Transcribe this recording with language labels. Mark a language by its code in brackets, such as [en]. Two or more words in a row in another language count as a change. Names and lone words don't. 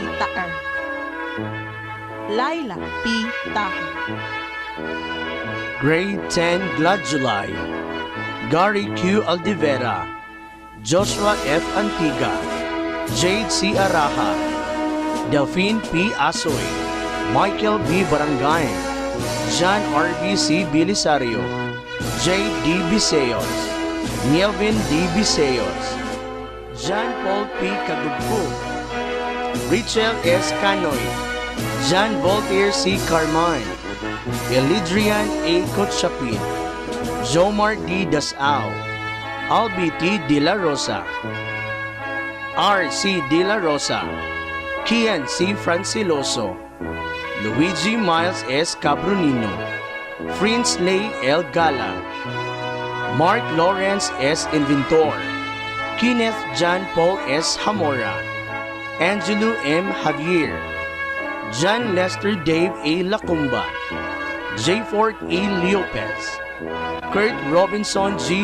[en] Taer, Laila P. Taher. Grade 10 Glad July, Gary Q. Aldivera, Joshua F. Antiga, Jade C. Araha, Delphine P. Asoy, Michael B. Barangay, John R. B. C. Bilisario, J. D. Biseos, Nielvin D. Biseos, John Paul P. Kadugpug, Richel S. Canoy, John Voltaire C. Carmine, Elidrian A. Kotchapin, Jomar D. Dasao, Albi T. De La Rosa, R. C. De La Rosa, Kian C. Franciloso, Luigi Miles S. Cabrunino, Prince Lay L. Gala, Mark Lawrence S. Inventor, Kenneth John Paul S. Hamora, Angelo M. Javier, John Lester Dave A. Lacumba, J. Fort A. Lopez, Kurt Robinson G.